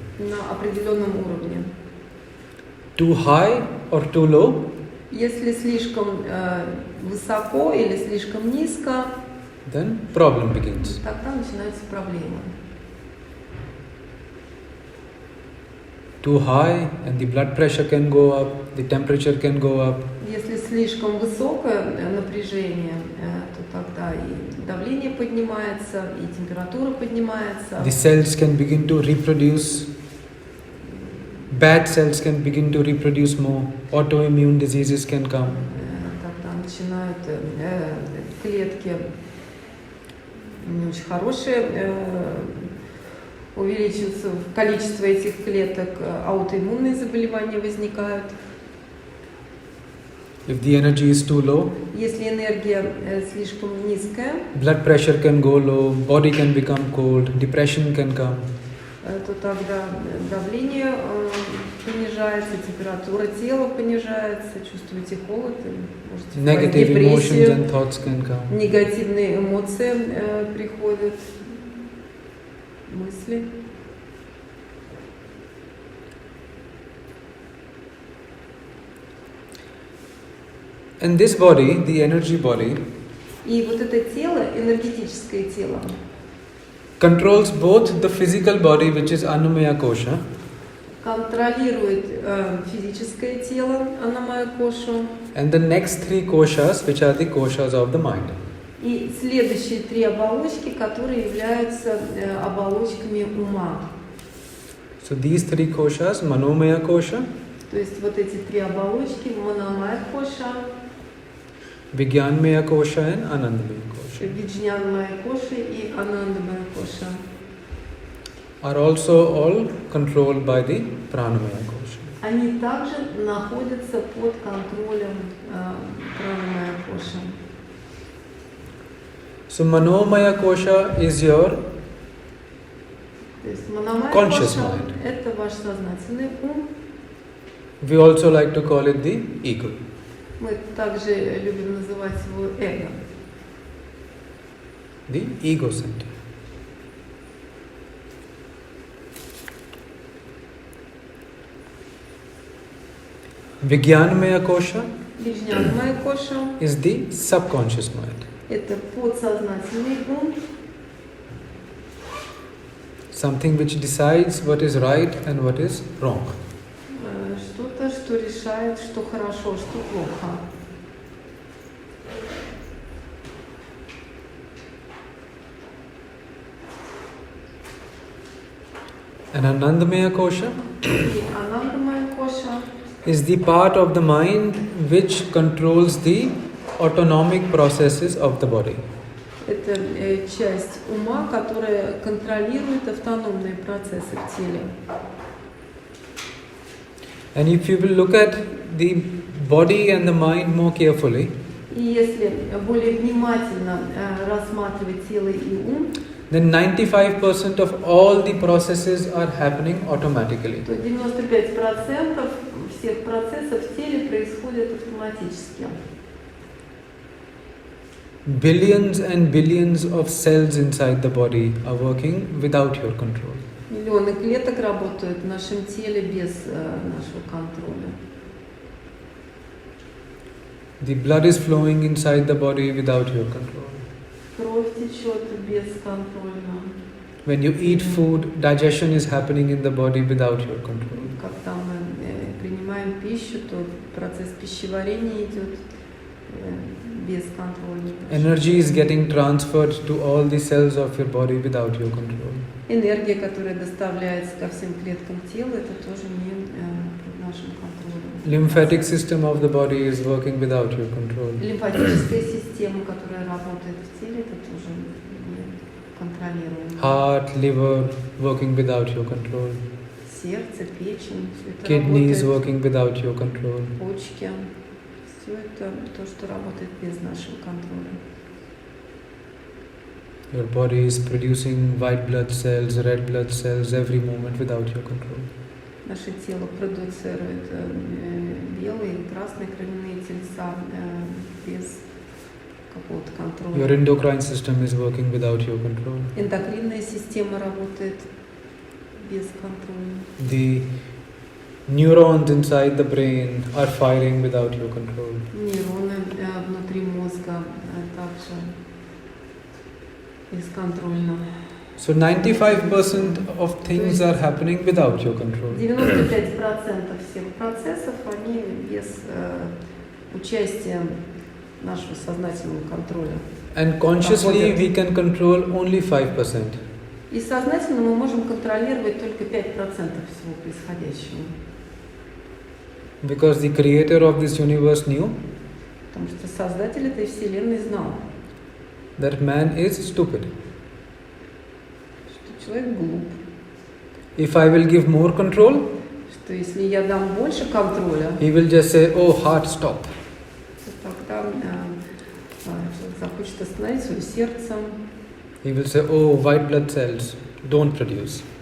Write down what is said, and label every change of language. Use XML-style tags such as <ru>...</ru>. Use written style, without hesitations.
<ru>на определенном уровне.</ru> <en>Too high or too low,</en> <ru>Если слишком высоко или слишком низко,</ru> <en>then problem begins.</en> <ru>тогда начинаются проблемы.</ru> <en>Too high and the blood pressure can go up, the temperature can go up,</en> <ru>Если слишком высокое напряжение, то тогда и давление поднимается, и температура поднимается.</ru> <en>the cells can begin to reproduce, bad cells can begin to reproduce more, autoimmune diseases can come.</en> <ru>Тогда начинают клетки не очень хорошие, увеличивается количество этих клеток, аутоиммунные заболевания возникают.</ru> <en>If the energy is too low,</en> <ru>Если энергия слишком низкая,</ru> <en>blood pressure can go low, body can become cold, depression can come.</en> <ru>то тогда давление понижается, температура тела понижается, чувствуете холод, можете впасть в</ru> <en>Negative emotions</en> <ru>депрессию,</ru> <en>and thoughts can come.</en> <ru>негативные эмоции приходят, мысли.</ru> <en>And this body, the energy body,</en> <ru>И вот это тело, энергетическое тело,</ru> <en>controls both the physical body, which is Annamaya Kosha,</en> <ru>контролирует физическое тело, анамая кошу,</ru> <en>and the next three koshas, which are the koshas of the mind.</en> <ru>и следующие три оболочки, которые являются оболочками ума.</ru> <en>So these three koshas, Manomaya Kosha,</en> <ru>То есть вот эти три оболочки, манамая коша,</ru> <en>Vigyanmaya Kosha and Anandamaya Kosha,</en> <ru>виджнянмая коша и анандамая коша,</ru> <en>are also all controlled by the Pranamaya Kosha.</en> <ru>они также находятся под контролем пранамая коша.</ru> <en>So Manomaya Kosha is your</en> <ru>То есть манамая</ru> <en>Conscious</en> <ru>коша</ru> <en>mind.</en> <ru>– это ваш сознательный ум.</ru> <en>We also like to call it the ego.</en> <ru>Мы также любим называть его эго.</ru> <en>The ego center. Vigyanmaya Kosha</en> <ru>Виджнянмая коша</ru> <en>is the subconscious mind.</en> <ru>– это подсознательный ум,</ru> <en>Something which decides what is right and what is wrong.</en> <ru>что-то, что решает, что хорошо, что плохо.</ru> <en>And Anandamaya Kosha</en> <ru>И анандамая коша</ru> <en>is the part of the mind which controls the autonomic processes of the body.</en> <ru>– это часть ума, которая контролирует автономные процессы в теле.</ru> <en>And if you will look at the body and the mind more carefully,</en> <ru>И если более внимательно рассматривать тело и ум,</ru> <en>then 95% of all the processes are happening automatically.</en> <ru>то 95% всех процессов в теле происходят автоматически.</ru> <en>Billions and billions of cells inside the body are working without your control.</en> <ru>Миллионы клеток работают в нашем теле без нашего контроля.</ru> <en>The blood is flowing inside the body without your control.</en> <ru>Кровь течет бесконтрольно.</ru> <en>When you eat food, digestion is happening in the body without your control.</en> <ru>Когда мы принимаем пищу, то процесс пищеварения идет бесконтрольно.</ru> <en>Energy is getting transferred to all the cells of your body without your control.</en> <ru>Энергия, которая доставляется ко всем клеткам тела, это тоже не под нашим контролем.</ru> <en>Lymphatic system of the body is working without your control.</en> <ru>Лимфатическая система, которая работает в теле, это тоже не контролируемо.</ru> <en>Heart, liver working without your control.</en> <ru>Сердце, печень, все это</ru> <en>Kidneys</en> <ru>работает.</ru> <en>working without your control.</en> <ru>Почки. Все это то, что работает без нашего контроля.</ru> <en>Your body is producing white blood cells, red blood cells every moment without your control.</en> <ru>Наше тело продуцирует белые и красные кровяные тельца без какого-то контроля.</ru> <en>Your endocrine system is working without your control.</en> <ru>Эндокринная система работает бесконтрольно.</ru> <en>The neurons inside the brain are firing without your control.</en> <ru>Нейроны внутри мозга также бесконтрольно.</ru> <en>So 95% of things are happening without your control.</en> <ru>95% всех процессов, они без участия нашего сознательного контроля.</ru> <en>And consciously we can control only 5%.</en> <ru>И сознательно мы можем контролировать только 5% всего происходящего.</ru> <en>Because the creator of this universe knew</en> <ru>Потому что создатель этой вселенной знал,</ru> <en>that man is stupid.</en> <ru>что человек глуп,</ru> <en>If I will give more control,</en> <ru>что если я дам больше контроля,</ru> <en>he will just say, oh, heart, stop.</en> <ru>то тогда человек захочет остановить свое сердце,</ru> <en>He will say, oh, white blood cells, don't produce.</en>